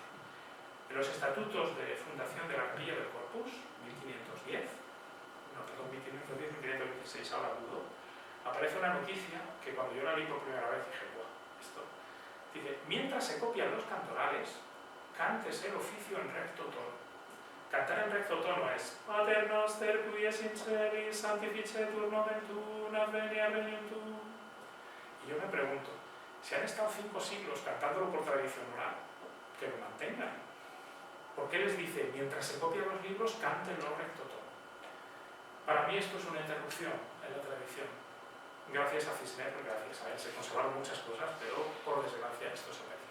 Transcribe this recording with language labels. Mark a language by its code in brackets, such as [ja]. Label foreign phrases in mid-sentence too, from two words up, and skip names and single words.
[es] En los estatutos de fundación de la Capilla del Corpus, 1510, 1516, ahora dudo, aparece una noticia que cuando yo la leí por primera vez dije, ¡guau! Esto. Dice, mientras se copian los cantorales, cántese el oficio en recto tono. Cantar en recto tono es [la] Pater noster qui es in celis, sanctificetur nomen tuum, advenia regnum tuum. [es] Y yo me pregunto, si han estado 5 siglos cantándolo por tradición oral, que lo mantengan. ¿Por qué les dice, mientras se copian los libros, cántenlo recto tono? Para mí esto es una interrupción en la tradición. Gracias a Cisneros, gracias a él, se conservaron muchas cosas, pero por desgracia esto se perdió.